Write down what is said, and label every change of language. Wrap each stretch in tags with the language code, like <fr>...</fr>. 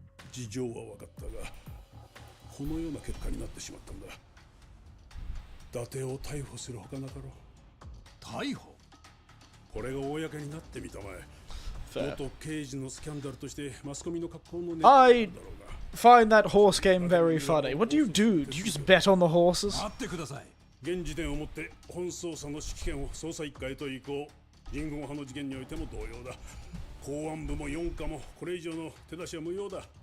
<ja>事情は分かったが、このような結果になってしまったんだ。伊達を逮捕するほかなかろう。逮捕？これが公になってみたまえ。元刑事のスキャンダルとしてマスコミの格好のネタ</ja> <en>I find that horse game very funny. What do you do? Do you just bet on the horses?</en> <ja>待ってください。現時点をもって本捜査の指揮権を捜査一課へと移行。人言派の事件においても同様だ。公安部も四課もこれ以上の手出しは無用だ。</ja>